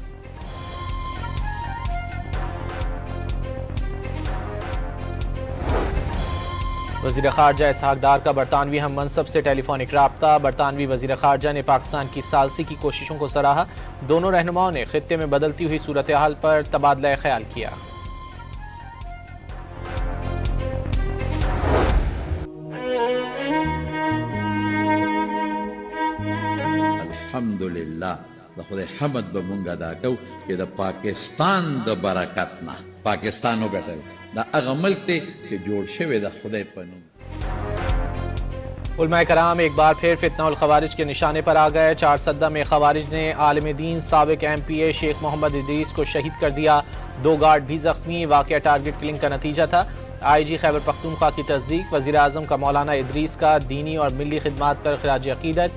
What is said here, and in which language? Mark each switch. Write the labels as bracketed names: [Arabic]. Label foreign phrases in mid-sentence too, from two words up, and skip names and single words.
[Urdu] وزیر خارجہ اسحاق ڈار کا برطانوی ہم منصب سے ٹیلی فونک رابطہ. برطانوی وزیر خارجہ نے پاکستان کی ثالثی کی کوششوں کو سراہا. دونوں رہنماؤں نے خطے میں بدلتی ہوئی صورتحال پر تبادلہ خیال کیا. [Pashto] الحمدلله د خدای حمد به مونږ ادا کوو چې د پاکستان د برکت نه پاکستان وګټل دا هغه ملک دی چې جوړ شوی د خدای په نوم. [Urdu] علماء کرام ایک بار پھر فتنہ الخوارج کے نشانے پر آ گئے. چارسدہ میں خوارج نے عالم دین سابق MPA شیخ محمد ادریس کو شہید کر دیا. 2 گارڈ بھی زخمی. واقعہ ٹارگٹ کلنگ کا نتیجہ تھا. IG خیبر پختونخوا کی تصدیق. وزیر اعظم کا مولانا ادریس کا دینی اور ملی خدمات پر خراج عقیدت.